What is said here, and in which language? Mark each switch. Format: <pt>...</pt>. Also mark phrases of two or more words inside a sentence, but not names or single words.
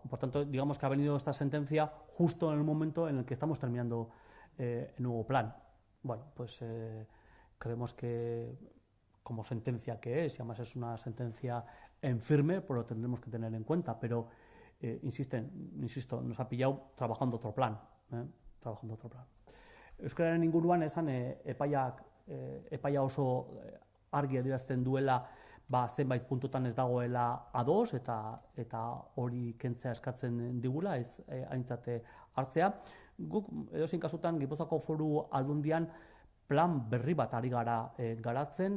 <es>Por tanto, digamos que ha venido esta sentencia justo en el momento en el que estamos terminando el nuevo plan. Bueno, pues creemos que como sentencia que es, y además es una sentencia en firme, pues lo tendremos que tener en cuenta, pero insisto, nos ha pillado trabajando otro plan.</es> <eu>Euskararen inguruan esan epaia oso argi adierazten duela zenbait puntutan ez dagoela ados eta hori kentzea eskatzen digula, ez aintzate hartzea. Guk edozein kasutan Gipuzkoako Foru Aldundian plan berri bat ari gara garatzen</eu>